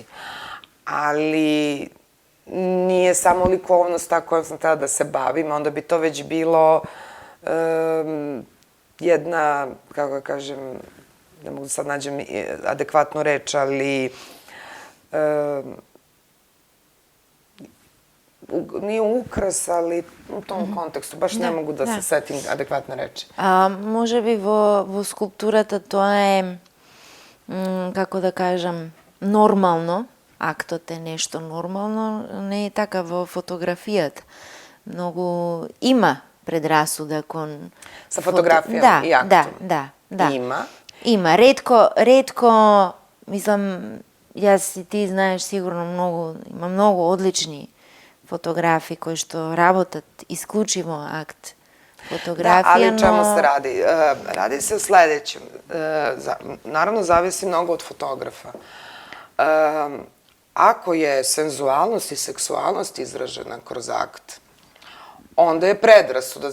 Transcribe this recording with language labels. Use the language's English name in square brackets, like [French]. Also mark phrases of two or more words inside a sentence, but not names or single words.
[Serbian] Ali nije samo likovnost ta kojom sam tada da se bavim, onda bi to već bilo jedna, kako ga kažem, ne mogu da sad nađem adekvatnu reč, ali nije ukras, ali u tom kontekstu, baš ne mogu da se setim adekvatne reči. [Macedonian] Може би во скулптурата тоа е, како да кажам, нормално, актот е нешто нормално, не е така во фотографијата. Многу има предрасуда кон... [Serbian] Sa fotografijom i aktom? Da. Ima? [Macedonian] Има. Ретко, мислам, јас и ти знаеш сигурно многу, има многу одлични фотографи кои што работат исклучиво акт fotografija. [Serbian] Da, ali čemu se radi? Radi se o sledećem. Naravno, zavisi mnogo od fotografa. Ako je senzualnost i seksualnost izražena kroz akt, onda je predrasuda.